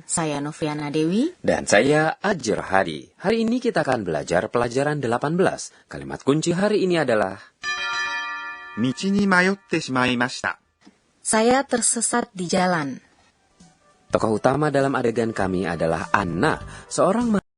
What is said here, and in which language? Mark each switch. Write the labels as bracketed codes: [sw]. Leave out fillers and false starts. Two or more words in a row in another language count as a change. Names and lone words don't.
[id] Saya Noviana Dewi. Dan saya Ajir Hadi. Hari ini kita akan belajar pelajaran 18. Kalimat kunci hari ini adalah [ja] 道に迷ってしまいました。 [id] Saya tersesat di jalan. Tokoh utama dalam adegan kami adalah Anna, seorang